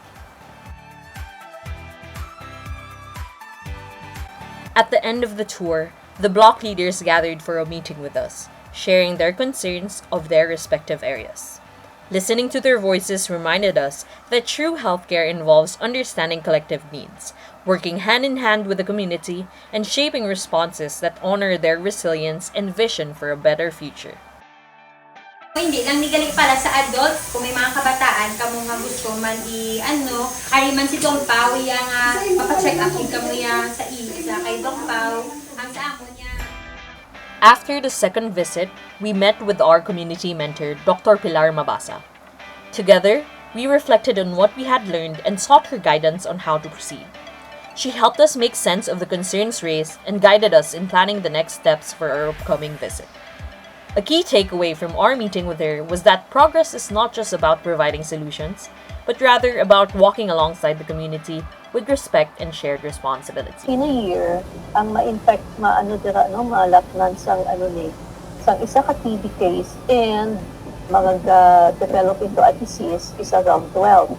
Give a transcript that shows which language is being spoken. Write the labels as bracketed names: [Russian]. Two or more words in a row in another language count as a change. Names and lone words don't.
[English] At the end of the tour, the block leaders gathered for a meeting with us, sharing their concerns of their respective areas. Listening to their voices reminded us that true healthcare involves understanding collective needs, working hand in hand with the community, and shaping responses that honor their resilience and vision for a better future. [Hiligaynon] Hindi lang nigali para sa adult, kung may mga kabataan kamo nga gusto man ari man si Dong Pao nga papacheck up kamo sa kay Dong Pao ang sa amo niya. [English] After the second visit, we met with our community mentor, Dr. Pilar Mabasa. Together, we reflected on what we had learned and sought her guidance on how to proceed. She helped us make sense of the concerns raised and guided us in planning the next steps for our upcoming visit. A key takeaway from our meeting with her was that progress is not just about providing solutions, but rather about walking alongside the community with respect and shared responsibility. In a year, [Hiligaynon] ang ma-infect, dira, no, malatnan sang, Sa isa ka [English] TB case [Hiligaynon] and mag-develop [English] into a disease is around 12.